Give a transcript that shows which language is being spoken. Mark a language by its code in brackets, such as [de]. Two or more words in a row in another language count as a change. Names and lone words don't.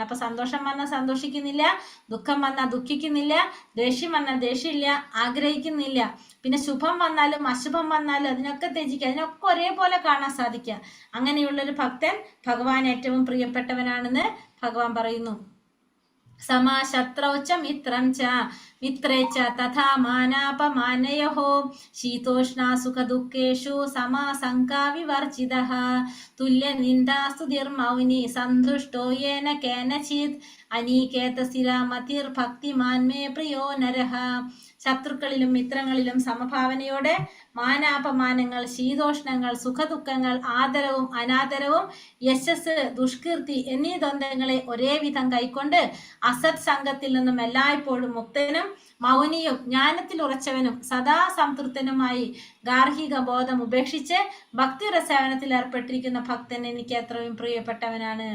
[ml] അപ്പൊ സന്തോഷം വന്നാൽ സന്തോഷിക്കുന്നില്ല, ദുഃഖം വന്നാൽ ദുഃഖിക്കുന്നില്ല, ദേഷ്യം വന്നാൽ ദേഷ്യമില്ല, ആഗ്രഹിക്കുന്നില്ല, പിന്നെ ശുഭം വന്നാലും അശുഭം വന്നാലും അതിനൊക്കെ ത്യജിക്കുക, അതിനൊക്കെ ഒരേപോലെ കാണാൻ സാധിക്കുക. അങ്ങനെയുള്ളൊരു ഭക്തൻ ഭഗവാൻ ഏറ്റവും പ്രിയപ്പെട്ടവനാണെന്ന് ഭഗവാൻ പറയുന്നു. [sa] समाशत्रौ च मित्रं च मित्रे च तथा मानापमानयोः शीतोष्णा सुखदुःखेषु समासङ्का विवर्जितः तुल्यनिन्दास्तुतिर्मौनी सन्तुष्टो येन केनचित् അനീകേതസ്ഥിരമതിർഭക്തിമാൻ മേ പ്രിയോ നരഹ. [ml] ശത്രുക്കളിലും മിത്രങ്ങളിലും സമഭാവനയോടെ മാനാപമാനങ്ങൾ, ശീതോഷ്ണങ്ങൾ, സുഖദുഃഖങ്ങൾ, ആദരവും അനാദരവും, യശസ്, ദുഷ്കീർത്തി എന്നീ ദ്വന്ദ്ങ്ങളെ ഒരേ വിധം കൈക്കൊണ്ട് അസത് സംഘത്തിൽ നിന്നും എല്ലായ്പ്പോഴും മുക്തനും മൗനിയും ജ്ഞാനത്തിൽ ഉറച്ചവനും സദാ സംതൃപ്തനുമായി ഗാർഹിക ബോധം ഉപേക്ഷിച്ച് ഭക്തിയുടെ സേവനത്തിൽ ഏർപ്പെട്ടിരിക്കുന്ന ഭക്തൻ എനിക്ക് എത്രയും പ്രിയപ്പെട്ടവനാണ്.